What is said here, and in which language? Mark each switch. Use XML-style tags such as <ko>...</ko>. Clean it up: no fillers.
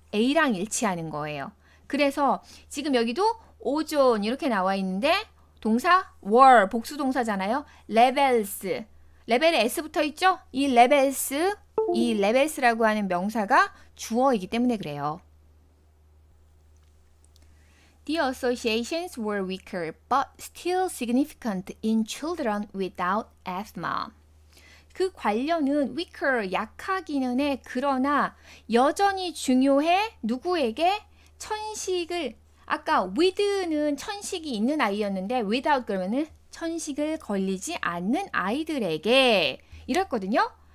<ko>A랑 일치하는 거예요. 그래서 지금 여기도 오존 이렇게 나와 있는데 동사 were 복수 동사잖아요. levels 레벨에 S 붙어 있죠? 이 levels라고 하는 명사가 주어이기 때문에 그래요.</ko> <en>The associations were weaker but still significant in children without asthma.</en> <ko>그 관련은 weaker, 약하기는 해. 그러나 여전히 중요해. 누구에게? 천식을, 아까 with는 천식이 있는 아이였는데 without 그러면은 천식을 걸리지 않는 아이들에게 이랬거든요.</ko>